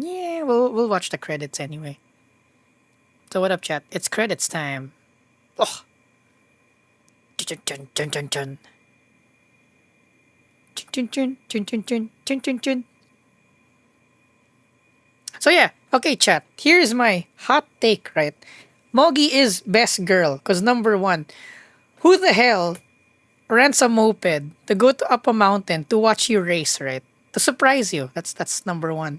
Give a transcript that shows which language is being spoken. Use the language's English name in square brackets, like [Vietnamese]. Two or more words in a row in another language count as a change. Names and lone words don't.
[English] Yeah, we'll watch the credits anyway. So what up, chat? It's credits time. Oh. Chun chun chun chun chun. Chun chun chun chun chun chun chun chun. So yeah, okay, chat. Here's my hot take, right? Mogi is best girl, cause number one, who the hell rents a moped to go up a mountain to watch you race, right? To surprise you. That's number one.